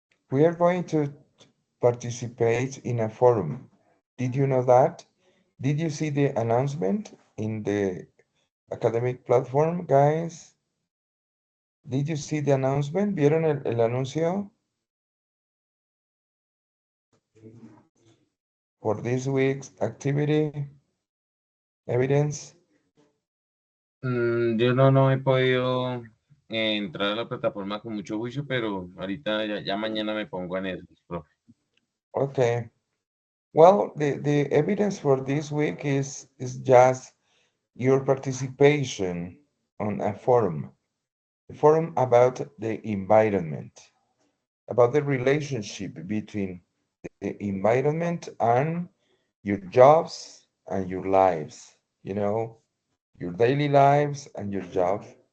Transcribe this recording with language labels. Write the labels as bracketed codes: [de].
[en] We are going to participate in a forum. Did you know that? Did you see the announcement in the academic platform, guys? Did you see the announcement? [es] ¿Vieron el anuncio [en] for this week's activity? Evidence? [es] Yo no he podido entrar a la plataforma con mucho juicio, pero ahorita ya mañana me pongo en eso, profe. [en] Okay. Well, the evidence for this week is just your participation on a forum about the environment, about the relationship between the environment and your jobs and your lives, your daily lives and your job.